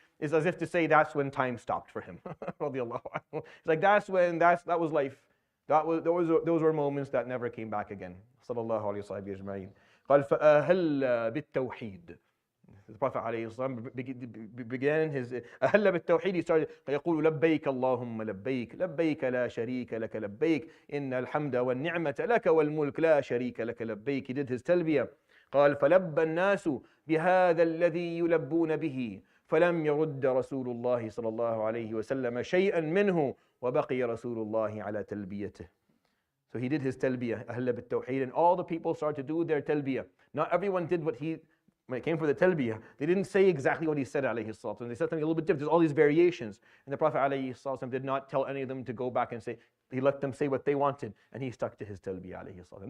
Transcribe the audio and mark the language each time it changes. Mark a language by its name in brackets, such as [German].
[English] It's as if to say that's when time stopped for him. It's like that was life. Those were moments that never came back again. [Arabic] Sallallahu alaihi wasallam. قال فأهل بالتوحيد. [English] The Prophet ﷺ began his [Arabic] أهل بالتوحيد. [English] He started [Arabic] يقول لبيك اللهم لبيك لبيك لا شريك لك لبيك إن الحمد والنعمة لك والملك لا شريك لك لبيك. [English] He did his تلبية. [Arabic] قال فلبى الناس بهذا الذي يلبون به فلم يرد رسول الله صلى الله عليه وسلم شيئا منه وبقي رسول الله على تلبيته. [English] So he did his talbiyah, [Arabic] أهل بالتوحيد, [English] and all the people started to do their talbiyah. Not everyone did when it came for the talbiyah, they didn't say exactly what he said, alayhi salatu. They said something a little bit different. There's all these variations. And the Prophet alayhi salatu did not tell any of them to go back and say, he let them say what they wanted, and he stuck to his talbiyah, alayhi salatu.